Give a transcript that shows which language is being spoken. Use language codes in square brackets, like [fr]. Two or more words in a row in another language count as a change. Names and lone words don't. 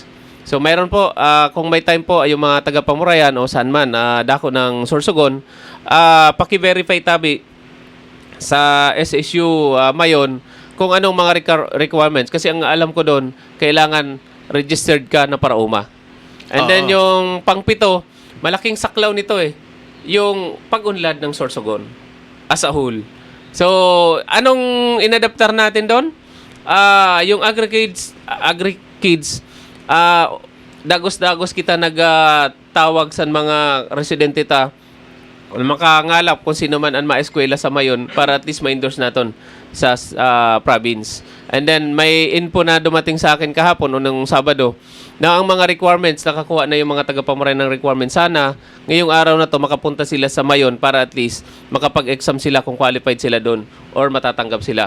[tl] So mayroon po, kung may time po, yung mga taga-Pamurayan o saan man, dako ng Sorsogon, paki-verify tabi sa SSU Mayon kung anong mga requirements. Kasi ang alam ko doon, kailangan registered ka na parauma. [en] And then [tl] yung pang-pito, malaking saklaw nito yung pag-unlad ng Sorsogon [en] as a whole. [tl] So, anong inadaptar natin doon? Yung AgriKids, [bik] dagos-dagos kita nagtawag [tl] sa mga residente ta makangalap kung sino man ang maeskwela sa Mayon para [en] at least [tl] ma-endorse natin sa province. [en] And then [tl] may info na dumating sa akin kahapon o nung Sabado na ang mga requirements, nakakuha na yung mga taga-Pamurayan ng requirements. Sana ngayong araw na to makapunta sila sa Mayon para [en] at least [tl] makapag-exam sila kung qualified sila doon or matatanggap sila.